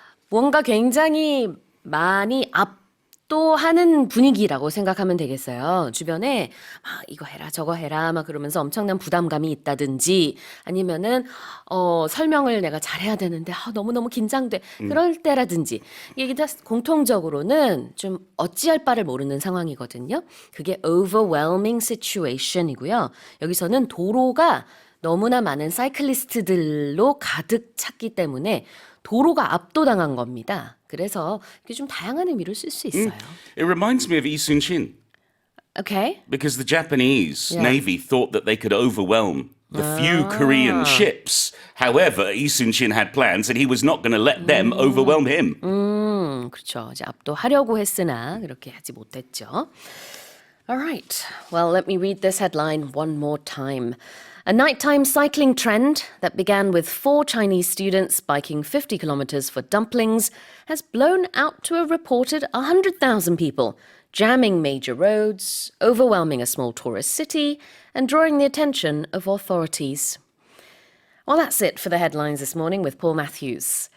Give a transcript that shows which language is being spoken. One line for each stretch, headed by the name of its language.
Korean: 뭔가 굉장히 많이 압도하는 분위기라고 생각하면 되겠어요. 주변에 이거 해라 저거 해라 막 그러면서 엄청난 부담감이 있다든지 아니면은 설명을 내가 잘해야 되는데 너무너무 긴장돼. 그럴 때라든지 이게 다 공통적으로는 좀 어찌할 바를 모르는 상황이거든요. 그게 overwhelming situation이고요. 여기서는 도로가 너무나 많은 사이클리스트들로 가득 찼기 때문에 도로가 압도당한 겁니다. 그래서 이게 좀 다양한 의미를 쓸 수 있어요.
English: It reminds me of Lee Sun-shin, Okay. because the Japanese Yeah. Navy thought that they could overwhelm the few Korean ships. However, Lee Sun-shin had plans and he was not going to let them overwhelm him.
Korean: 그렇죠. 이제 압도하려고 했으나 그렇게 하지 못했죠.
English: All right. Well, let me read this headline one more time. A nighttime cycling trend that began with 4 Chinese students biking 50 kilometers for dumplings has blown out to a reported 100,000 people, jamming major roads, overwhelming a small tourist city, and drawing the attention of authorities. Well, that's it for the headlines this morning with Paul Matthews.